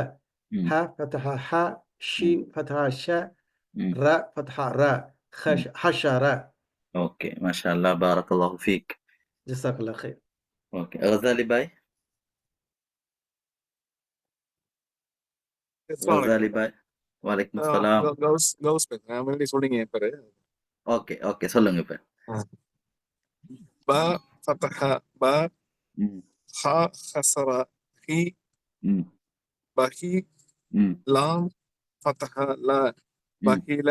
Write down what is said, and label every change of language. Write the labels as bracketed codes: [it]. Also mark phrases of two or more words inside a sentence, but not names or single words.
[ar] ها فتحة ح، شين فتحة شا، را فتحة را، حشرة. اوكي ما شاء الله بارك الله فيك. جزاك الله خير. اوكي غزالي باي. غزالي باي. وعليكم السلام. [ta] கவுஸ் சொல்றீங்க பேரு. ஓகே ஓகே சொல்லுங்க இப்ப. [ar] با فتحة با، ها كسرة هي، بهي. لام فتحة لا، بهل.